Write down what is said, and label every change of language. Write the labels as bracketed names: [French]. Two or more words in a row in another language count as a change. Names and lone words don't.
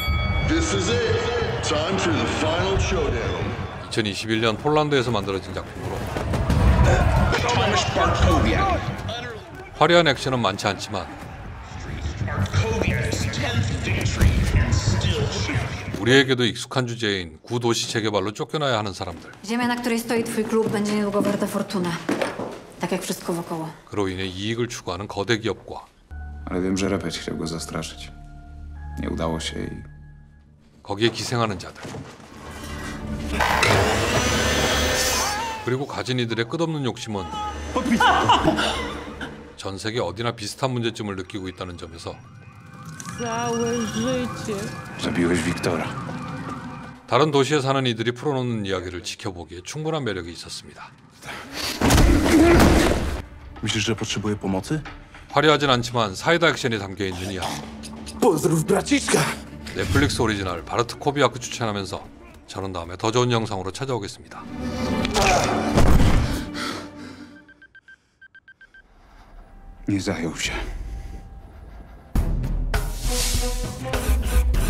[Korean] 2021년 폴란드에서 만들어진 작품으로 화려한 액션은 많지 않지만 우리에게도 익숙한 주제인 구도시 재개발로 쫓겨나야 하는 사람들. [Polish] Ziemia, na której stoi twój klub, będzie niedługo warta fortunę. Tak jak wszystko wokoło. [Korean] 그로 인해 이익을 추구하는 거대 기업과 [Polish] Ale wiem, że Repeć chciał go zastraszyć. Nie udało się i [Korean] 거기에 기생하는 자들, 그리고 가진 이들의 끝없는 욕심은 전 세계 어디나 비슷한 문제점을 느끼고 있다는 점에서 [Polish] Całe życie. Zabiłeś Wiktora. [Korean] 다른 도시에 사는 이들이 풀어놓는 이야기를 지켜보기에 충분한 매력이 있었습니다. [Polish] Myślisz, że potrzebuje pomocy? [Korean] 화려하진 않지만 사이다 액션이 담겨있는 이야기. [Polish] Pozdrów braciszka! [Korean] 넷플릭스 오리지널 바르트 코비아크 추천하면서 저는 다음에 더 좋은 영상으로 찾아오겠습니다. [Polish] Nie zajął się.